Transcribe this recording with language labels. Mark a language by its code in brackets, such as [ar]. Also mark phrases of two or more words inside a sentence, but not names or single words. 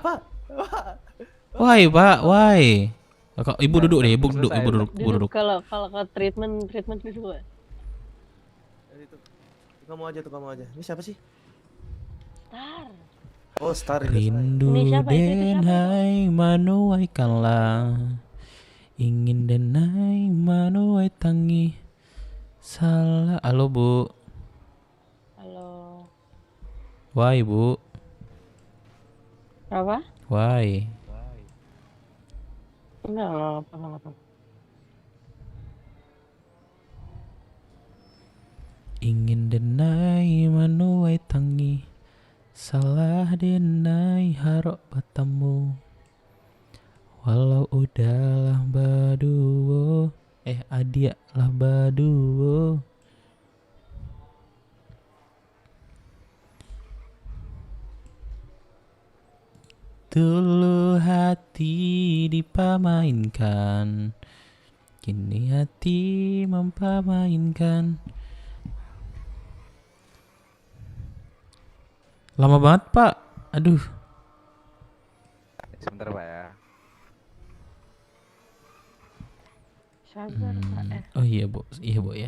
[id] Why, Pak? Why? Ibu duduk deh, ibu duduk. Kalau treatment dulu. Kamu aja. Ini siapa sih? Star. Oh, Star ini. Rindu Ini siapa? Itu siapa? [min] denai manuaikanlah, ingin denai manuai tangi salah. [id] Halo Bu, Halo. why Bu, Apa? why? Enggak apa-apa. [min] Ingin denai manuai tangi salah denai harok batamu, walau udahlah baduo adia lah baduo. Dulu hati dipamainkan, kini hati mempamainkan. [id] Lama banget Pak, aduh. Sebentar Pak ya. Sabar, Pak. Oh iya Bu, ya.